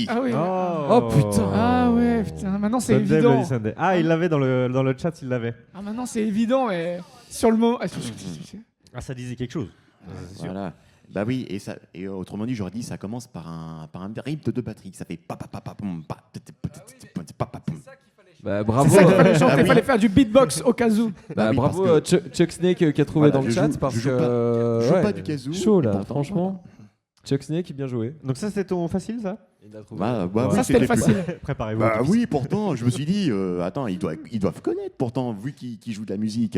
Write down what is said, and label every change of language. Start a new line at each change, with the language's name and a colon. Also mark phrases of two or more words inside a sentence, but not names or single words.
French: Ah oui. Oh, putain. Ah ouais, putain. Maintenant c'est Sunday, évident. Bloody Sunday. Ah, il l'avait dans le chat, il l'avait. Ah maintenant c'est évident, mais sur le mot. Ah, ça disait quelque chose. C'est sûr. Voilà. Bah oui, et autrement dit, j'aurais dit, ça commence par un rythme de batterie. Ça fait pa pa pa pa pom, pa pa pa pom. Bah, C'est bravo. ça qu'il fallait chanter, Ah il oui. fallait faire du beatbox au cas où. Bah, Ah oui, bravo parce Chuck Snake qui a trouvé Voilà, dans le je chat joue- parce je joue que Je joue ouais, pas du kazoo. chaud là, et pourtant, franchement. Chuck Snake, bien joué. Donc ça, c'était ton facile, ça Il a trouvé. Bah, Ouais. oui, Ça c'était le plus- facile. Préparez-vous. Bah oui, pourtant, je me suis dit, attends, ils doivent connaître pourtant, vu qu'ils jouent de la musique.